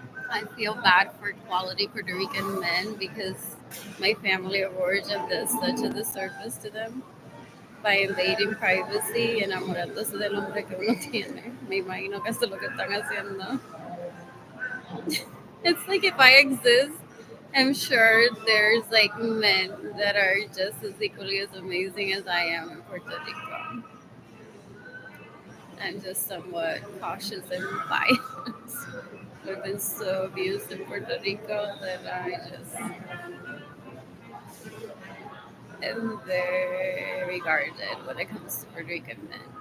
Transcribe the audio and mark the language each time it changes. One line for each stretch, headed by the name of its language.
English: I feel bad for quality Puerto Rican men because my family of origin does such a disservice to them by invading privacy
Spanish: y enamorándose del hombre que uno tiene. Me imagino que eso es lo que están haciendo.
English: It's like if I exist, I'm sure there's like men that are just as equally as amazing as I am in Puerto Rico. I'm just somewhat cautious and biased. We've been so abused in Puerto Rico that I just am very guarded when it comes to Puerto Rican men.